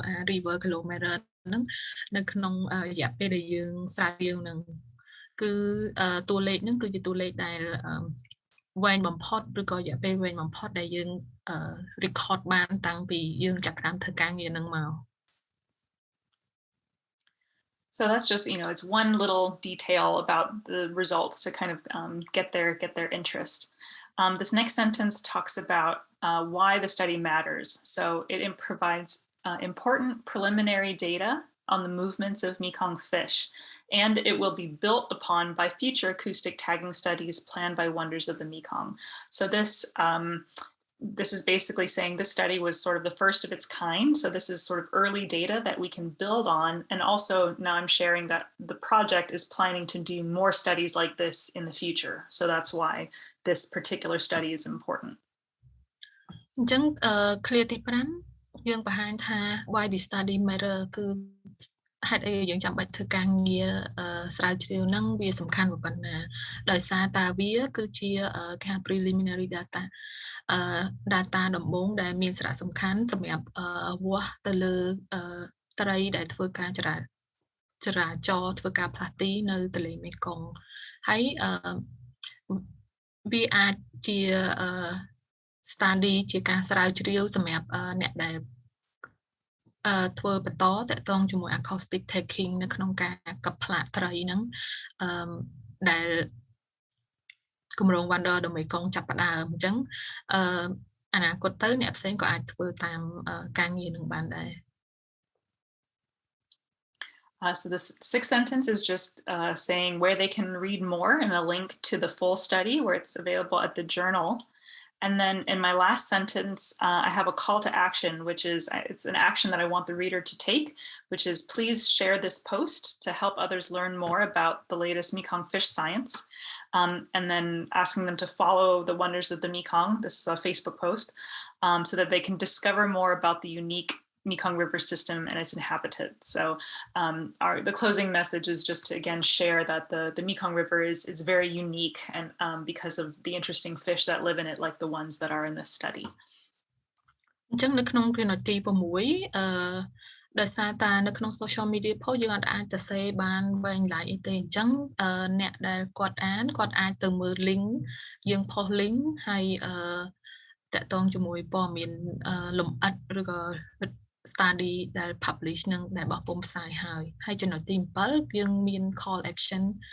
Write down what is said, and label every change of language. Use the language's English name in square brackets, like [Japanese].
[Khmer] river kilometer ហ្នឹងនៅក្នុងរយៈពេលដែលយើងស្រាវជ្រាវហ្នឹងគឺតួលេខហ្នឹងគឺជាតួលេខដែលវែងបំផុតឬក៏រយៈពេលវែងបំផុតដែលយើង record បានតាំងពីយើងចាប់ផ្ដើមធ្វើការងារហ្នឹងមក [English] So that's just, it's one little detail about the results to kind of get their interest. This next sentence talks about why the study matters. So it provides important preliminary data on the movements of Mekong fish, and it will be built upon by future acoustic tagging studies planned by Wonders of the Mekong. So this is basically saying this study was sort of the first of its kind. So this is sort of early data that we can build on. And also now I'm sharing that the project is planning to do more studies like this in the future. So that's why this particular study is important. [Khmer] ចឹងclear ទី5យើងបង្ហាញថា [English] why the study matter [Khmer] គឺហេតុអីយើងចាំបាច់ធ្វើការងារស្រាវជ្រាវហ្នឹងវាសំខាន់ប៉ុណ្ណាដោយសារតាវាគឺជាការ preliminary data data ដំបូងដែលមានសារៈសំខាន់សម្រាប់វាស់ទៅលើត្រីដែលធ្វើការចរាចរធ្វើការផ្លាស់ទីនៅទន្លេមេគង្គហើយ វាអាចជា study ជាការស្រាវជ្រាវសម្រាប់អ្នកដែលធ្វើបន្តតកតងជាមួយ acoustic taking នៅក្នុងការកាប់ផ្លាកត្រីហ្នឹងដែលគម្រោង Wonder ដ៏មេគង្គចាប់ផ្ដើមអញ្ចឹងអនាគតទៅអ្នកផ្សេងក៏អាចធ្វើតាមការងារនឹងបានដែរ [English] So this sixth sentence is just saying where they can read more and a link to the full study where it's available at the journal. And then in my last sentence, I have a call to action, which is it's an action that I want the reader to take, which is please share this post to help others learn more about the latest Mekong fish science. And then asking them to follow the wonders of the Mekong. This is a Facebook post, so that they can discover more about the unique Mekong River system and its inhabitants. So the closing message is just to again share that the Mekong River is very unique and because of the interesting fish that live in it, like the ones that are in this study. [Khmer] អញ្ចឹងនៅក្នុងគ្រាទី6ដោយសារតានៅក្នុង social media post យើងអាចទៅសេបានវែងឡាយអីទេអញ្ចឹងអ្នកដែលគាត់អាចទៅមើល link យើង post link ហើយតកតងជាមួយព័ត៌មានលម្អិតឬក៏ study ដែល publish នឹងដែលបោះពុម្ពផ្សាយហើយចំណុចទី7យើងមាន call action